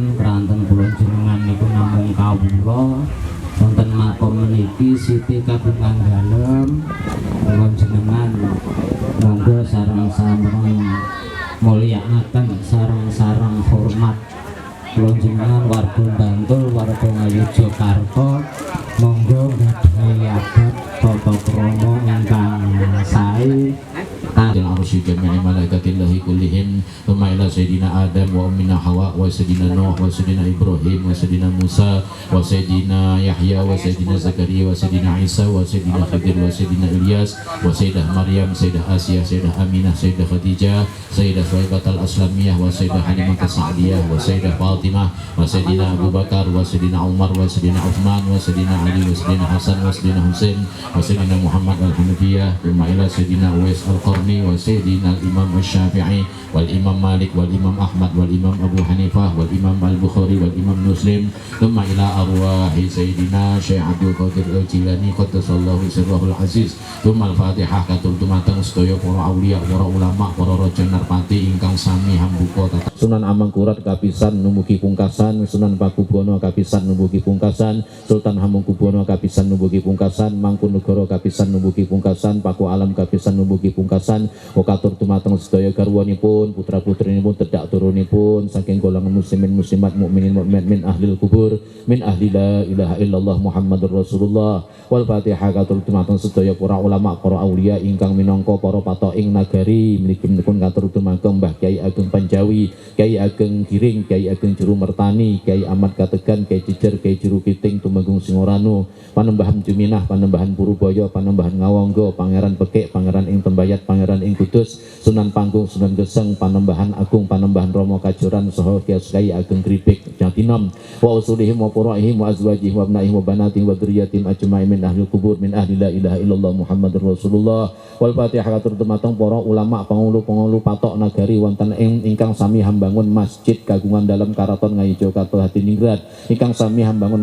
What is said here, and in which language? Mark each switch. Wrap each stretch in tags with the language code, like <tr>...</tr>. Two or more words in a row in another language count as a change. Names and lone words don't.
<jv>pranten kula jenengan niku namung kawula wonten makom meniki Siti Kabungan Dalem kula jenengan monggo sareng-sareng mulyakaken sareng-sareng hormat kula jenengan warga Bantul warga Ngayogyakarta monggo gadhahi adat tata krama ingkang sae</jv> <ar>دان عرش جميع ملائكة الله كلهم ثم إلى سيدنا آدم وأمنا حواء وسيدنا نوح وسيدنا إبراهيم وسيدنا موسى وسيدنا يحيى وسيدنا زكريا وسيدنا عيسى وسيدنا خضر وسيدنا إلياس وسيدة مريم سيدة آسية سيدة آمنة سيدة خديجة سيدة ثويبة الأسلمية وسيدة حليمة السعدية وسيدة فاطمة وسيدنا أبو بكر وسيدنا عمر وسيدنا عثمان وسيدنا علي وسيدنا حسن وسيدنا حسين وسيدنا محمد الحنفية ثم إلى سيدنا أويس القرني وسيدنا الإمام الشافعي والإمام مالك والإمام أحمد والإمام أبو حنيفة والإمام البخاري والإمام مسلم ثم إلى أرواح سيدنا شيخ عبد القادر الجيلاني قدس الله سره العزيز ثم الفاتحة</ar> <jv>katur dumateng sedaya para auliya para ulama para raja narpati ingkang sami hambuka tata Sunan Amangkurat kapisan numugi pungkasan Sunan Pakubono kapisan numugi pungkasan Sultan Hamengkubuwono kapisan numugi pungkasan Mangkunegara kapisan numugi pungkasan Paku Alam kapisan numugi pungkasan Wakatur dumateng sedaya garwanipun putra-putrinipun pun tedak turunipun saking golongan</jv> <ar>مسلمين مسلمات مؤمنين مؤمنات من أهل القبور من أهل لا إله إلا الله محمد رسول الله.</ar> <jv>Wal Fatihah katur dumateng sedaya para ulama para aulia ingkang minangka para patok ing nagari mliginipun katur dumateng Mbah Kyai Ageng Panjawi, Kyai Ageng Giring, Kyai Ageng Juru Mertani, Kyai Ahmad Kategan, Kyai Jejer, Kyai Juru Kiting Tumenggung Singorano, Panembahan Juminah, Panembahan Purubaya, Panembahan Ngawangga, Pangeran Bekik, Pangeran ing Tembayat, Pangeran ing Kudus, Sunan Panggung, Sunan Geseng, Panembahan Agung, Panembahan Romo Kajoran, saha Kyai Ageng Gripik Jatinom,</jv> <ar>وأصولهم وفروعهم وأزواجهم وأبنائهم وبناتهم وذرياتهم أجمعين من أهل القبور من أهل لا إله إلا الله محمد رسول الله.</ar> <jv>Wal Fatihah katur dumateng para ulama pangulu patok nagari wonten ing ingkang sami hambangun masjid kagungan dalam karaton Ngayogyakarta Hadiningrat, ingkang sami hambangun</jv>